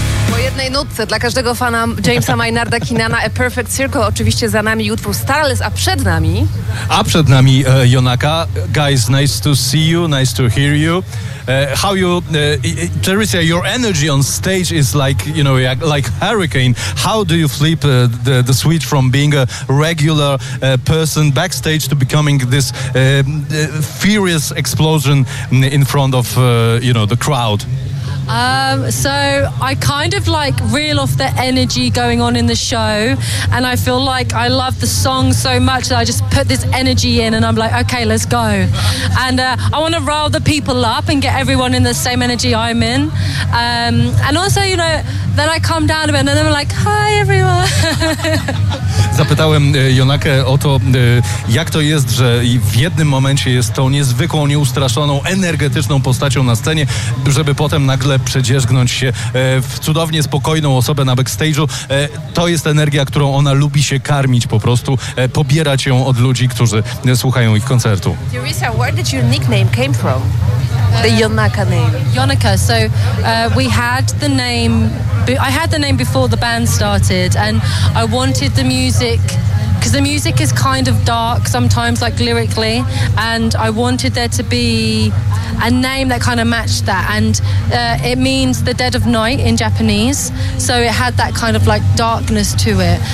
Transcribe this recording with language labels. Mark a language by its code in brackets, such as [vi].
[pl] Po jednej nutce dla każdego fana Jamesa Maynarda Keenana, A Perfect Circle, oczywiście za nami utwór Starless, a przed nami Jonaka. [en] Guys, nice to see you, nice to hear you. How you, Teresia, your energy on stage is like, you know, like hurricane. How do you flip the switch from being a regular person backstage to becoming this furious explosion in front of, you know, the crowd? So I kind of like reel off the energy going on in the show, and I feel like I love the song so much that I just put this energy in and I'm like, okay, let's go. And I want to rile the people up and get everyone in the same energy I'm in. And also, you know, then I calm down a bit and then I'm like, hi everyone. [pl] Zapytałem Jonakę o to, jak to jest, że w jednym momencie jest tą niezwykłą, nieustraszoną, energetyczną postacią na scenie, żeby potem nagle przedzierzgnąć się w cudownie spokojną osobę na backstage'u. To jest energia, którą ona lubi się karmić po prostu, pobierać ją od ludzi, którzy słuchają ich koncertu. [en] Teresia, where did your nickname came from? The Jonaka name. Jonaka. So we had the name. I had the name before the band started, and I wanted the music, because the music is kind of dark sometimes, like lyrically, and I wanted there to be a name that kind of matched that, and it means the dead of night in Japanese, so it had that kind of like darkness to it.